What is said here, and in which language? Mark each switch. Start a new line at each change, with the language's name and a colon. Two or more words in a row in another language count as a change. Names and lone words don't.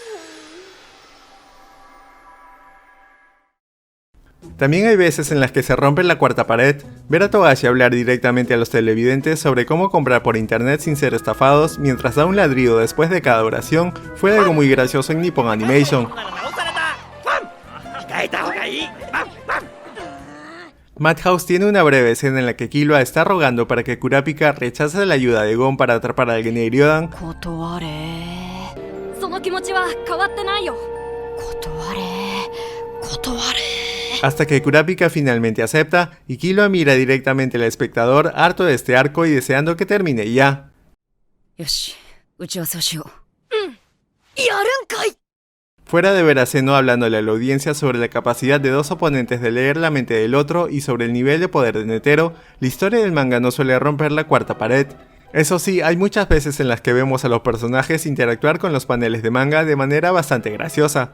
Spanish: También hay veces en las que se rompe la cuarta pared. Ver a Togashi hablar directamente a los televidentes sobre cómo comprar por internet sin ser estafados mientras da un ladrido después de cada oración fue algo muy gracioso en Nippon Animation.
Japanese: 変えた方がいい。
Spanish: Madhouse tiene una breve escena en la que Killua está rogando para que Kurapika rechace la ayuda de Gon para atrapar al Geneiryōdan.
Japanese: 断れその気持ちは変わってないよ。断れ
Spanish: Hasta que Kurapika finalmente acepta y Killua mira directamente al espectador harto de este arco y deseando que termine ya.
Japanese: よし打ち合わせをしようやるんかい
Spanish: Fuera de Veraceno hablándole a la audiencia sobre la capacidad de dos oponentes de leer la mente del otro y sobre el nivel de poder de Netero, la historia del manga no suele romper la cuarta pared. Eso sí, hay muchas veces en las que vemos a los personajes interactuar con los paneles de manga de manera bastante graciosa.